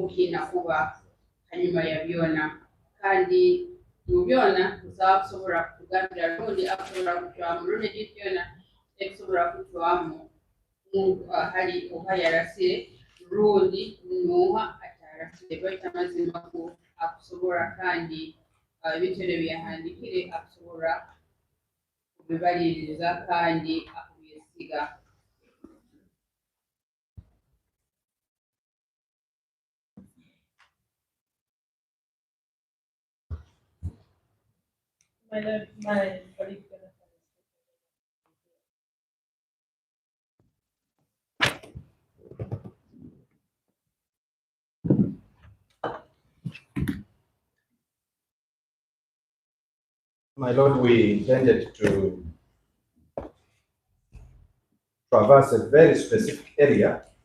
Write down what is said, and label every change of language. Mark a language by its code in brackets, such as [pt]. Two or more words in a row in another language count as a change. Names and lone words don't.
[nyo] kinakuba hanyuma ya byona kandi mu byona tusaba kusobola kutugambira rundi akusobola kutwamu rundi ekintu kyona ekusobola kutwamu hali oha yarasire rundi nuha atarasire baitu amazima ku akusobola kandi ebintu ebyo byahandikire akusobola kubibaliriza kandi akubyesiga [en] My colleague My Lord, we intended to traverse a very specific area.